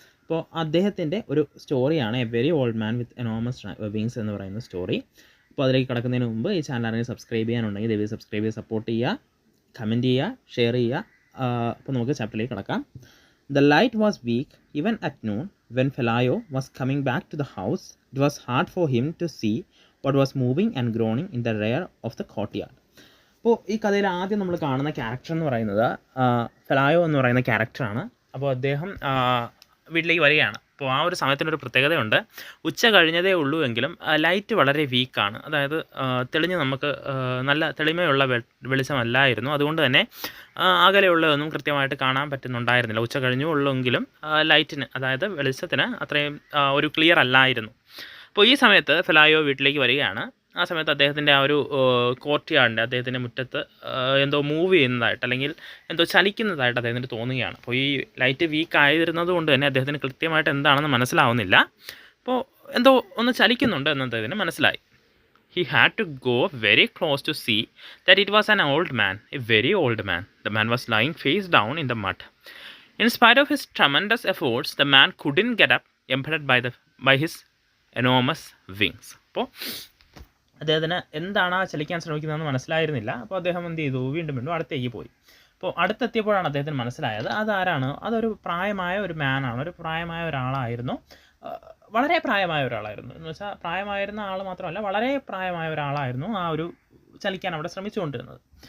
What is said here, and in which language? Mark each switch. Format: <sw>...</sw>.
<ml>അപ്പോൾ അദ്ദേഹത്തിൻ്റെ ഒരു സ്റ്റോറിയാണ് A very old man with enormous wings എന്ന് പറയുന്ന സ്റ്റോറി. അപ്പോൾ അതിലേക്ക് കിടക്കുന്നതിന് മുമ്പ് ഈ ചാനൽ ആണെങ്കിൽ സബ്സ്ക്രൈബ് ചെയ്യാനുണ്ടെങ്കിൽ ദയവായി സബ്സ്ക്രൈബ് ചെയ്ത് സപ്പോർട്ട് ചെയ്യുക, കമൻറ്റ് ചെയ്യുക, ഷെയർ ചെയ്യുക. അപ്പോൾ നമുക്ക് ചാപ്റ്ററിലേക്ക് കിടക്കാം.</ml> <en>The light was weak even at noon. When Felayo was coming back to the house, it was hard for him to see what was moving and groaning in the rear of the courtyard.</en> <ml>അപ്പോൾ ഈ കഥയിൽ ആദ്യം നമ്മൾ കാണുന്ന character എന്ന് പറയുന്നത് ഫെലായോ എന്ന് പറയുന്ന ക്യാരക്ടറാണ്. അപ്പോൾ അദ്ദേഹം വീട്ടിലേക്ക് വരികയാണ്. അപ്പോൾ ആ ഒരു സമയത്തിനൊരു പ്രത്യേകതയുണ്ട്. ഉച്ച കഴിഞ്ഞതേ ഉള്ളൂ എങ്കിലും ലൈറ്റ് വളരെ വീക്കാണ്. അതായത് തെളിഞ്ഞ് നമുക്ക് നല്ല തെളിമയുള്ള വെളിച്ചമല്ലായിരുന്നു. അതുകൊണ്ട് തന്നെ അകലെയുള്ളതൊന്നും കൃത്യമായിട്ട് കാണാൻ പറ്റുന്നുണ്ടായിരുന്നില്ല. ഉച്ച കഴിഞ്ഞു ഉള്ളെങ്കിലും ലൈറ്റിന്, അതായത് വെളിച്ചത്തിന് അത്രയും ഒരു ക്ലിയർ അല്ലായിരുന്നു. അപ്പോൾ ഈ സമയത്ത് ഫെലായോ വീട്ടിലേക്ക് വരികയാണ്. ആ സമയത്ത് അദ്ദേഹത്തിൻ്റെ ആ ഒരു കോർട്ട് യാർഡിൻ്റെ അദ്ദേഹത്തിൻ്റെ മുറ്റത്ത് എന്തോ മൂവ് ചെയ്യുന്നതായിട്ട് അല്ലെങ്കിൽ എന്തോ ചലിക്കുന്നതായിട്ട് അദ്ദേഹത്തിന് തോന്നുകയാണ്. അപ്പോൾ ഈ ലൈറ്റ് വീക്ക് ആയിരുന്നത് കൊണ്ട് തന്നെ അദ്ദേഹത്തിന് കൃത്യമായിട്ട് എന്താണെന്ന് മനസ്സിലാവുന്നില്ല. അപ്പോൾ എന്തോ ഒന്ന് ചലിക്കുന്നുണ്ട് എന്ന് അദ്ദേഹത്തിന് മനസ്സിലായി.</ml> <en>He had to go very close to see that it was an old man, a very old man. The man was lying face down in the mud. In spite of his tremendous efforts, the man couldn't get up, impeded by his enormous wings.</en> <ml>അപ്പോൾ അദ്ദേഹത്തിന് എന്താണ് ചലിക്കാൻ ശ്രമിക്കുന്നതെന്ന് മനസ്സിലായിരുന്നില്ല. അപ്പോൾ അദ്ദേഹം എന്ത് ചെയ്തു, വീണ്ടും അടുത്തേക്ക് പോയി. അപ്പോൾ അടുത്തെത്തിയപ്പോഴാണ് അദ്ദേഹത്തിന് മനസ്സിലായത് അതാരാണ്, അതൊരു പ്രായമായ ഒരു മാനാണ്, ഒരു പ്രായമായ ഒരാളായിരുന്നു. വളരെ പ്രായമായ ഒരാളായിരുന്നു എന്ന് വെച്ചാൽ പ്രായമായിരുന്ന ആൾ മാത്രമല്ല, വളരെ പ്രായമായ ഒരാളായിരുന്നു ആ ഒരു ചലിക്കാൻ അവിടെ ശ്രമിച്ചുകൊണ്ടിരുന്നത്.</ml>